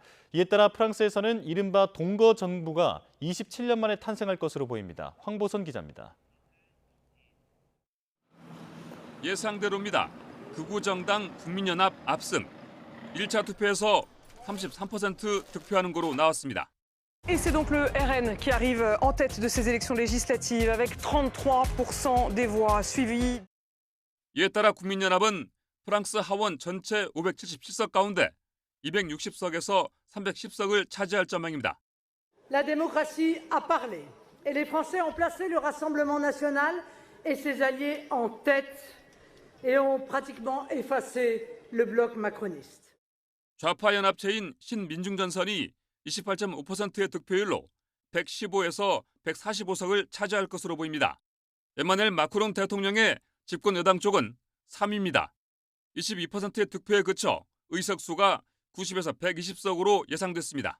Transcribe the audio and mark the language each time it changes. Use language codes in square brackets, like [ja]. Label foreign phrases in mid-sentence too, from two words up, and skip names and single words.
[ko] 이에 따라 프랑스에서는 이른바 동거 정부가 27년 만에 탄생할 것으로 보입니다. 황보선 기자입니다. 예상대로입니다. 극우 정당 국민연합 압승. 1차 투표에서 33% 득표하는 거로 나왔습니다. [fr] Et c'est donc le RN qui arrive en tête de ces élections législatives avec 33% des voix suivies. [ko] 이에 따라 국민연합은 프랑스 하원 전체 577석 가운데 260석에서 310석을 차지할 전망입니다. [fr] La démocratie a parlé et les Français ont placé le Rassemblement national et ses alliés en tête et ont pratiquement effacé le bloc macroniste. [ko] 좌파 연합체인 신민중전선이 28.5%의 득표율로 115에서 145석을 차지할 것으로 보입니다. 에마누엘 마크롱 대통령의 집권 여당 쪽은 3위입니다. 22%의 득표에 그쳐 의석수가 90에서 120석으로 예상됐습니다.